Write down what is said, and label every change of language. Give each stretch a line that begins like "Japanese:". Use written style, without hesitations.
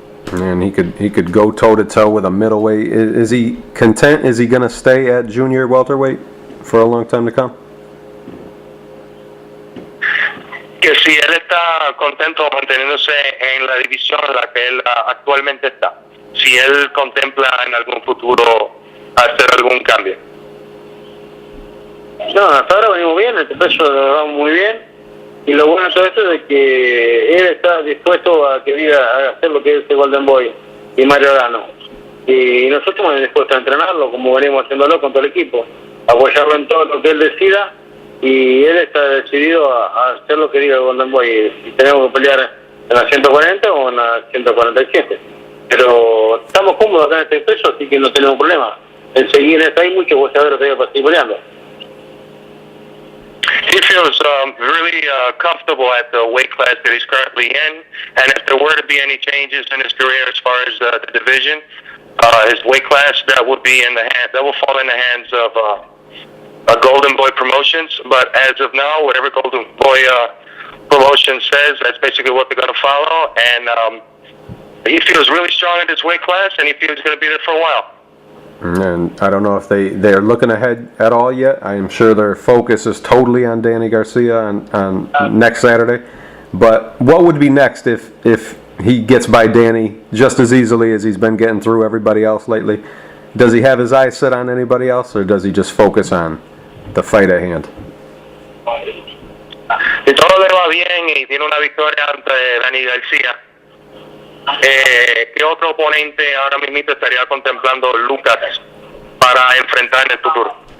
English: And he could go toe to toe with a middleweight. Is he content? Is he going to stay at junior welterweight for a long time to come?
Spanish: Que si él está contento manteniéndose en la división en la que él actualmente está, si él contempla en algún futuro hacer algún cambio. No, hasta ahora venimos bien, este peso lo vamos muy bien, y lo bueno de todo esto es que él está dispuesto a que diga, a hacer lo que es el Golden Boy y Mario Arano, y nosotros estamos dispuestos a entrenarlo como venimos haciéndolo con todo el equipo, apoyarlo en todo lo que él decida, y él está decidido a hacer lo que diga el Golden Boy, y tenemos que pelear en la 140 o en la 147, pero estamos cómodos acá en este peso, así que no tenemos problema en seguir en esto. Hay muchos boxeadores todavía para seguir peleando.
English: He feels really comfortable at the weight class that he's currently in, and if there were to be any changes in his career as far as the division, his weight class, that will fall in the hands of Golden Boy Promotions. But as of now, whatever Golden Boy Promotion says, that's basically what they're going to follow. And he feels really strong in his weight class, and he feels he's going to be there for a while. And I don't know if they're looking ahead at all yet. I'm sure their focus is totally on Danny Garcia on next Saturday. But what would be next if he gets by Danny just as easily as he's been getting through everybody else lately? Does he have his eyes set on anybody else, or does he just focus on the fight at hand?
Spanish: Si todo le va bien y tiene una victoria ante Danny Garcia, ¿qué otro oponente ahora mismo estaría contemplando Lucas para enfrentar en el futuro?